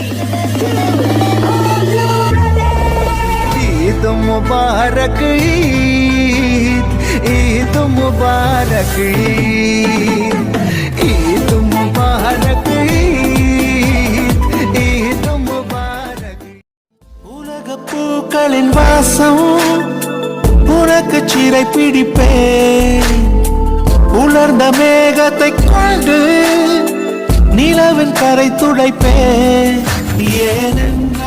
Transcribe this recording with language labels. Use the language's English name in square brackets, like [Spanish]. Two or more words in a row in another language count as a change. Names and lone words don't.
[Urdu] عید مبارک عید مبارک عید مبارک عید مبارک [Tamil] உலக பூக்களின் வாசம் உனக்கு சிறை பிடிப்பேன் உலர்ந்த மேகத்தை கொண்டு நிலவின் கரை துடைப்பேன் ஏனென்று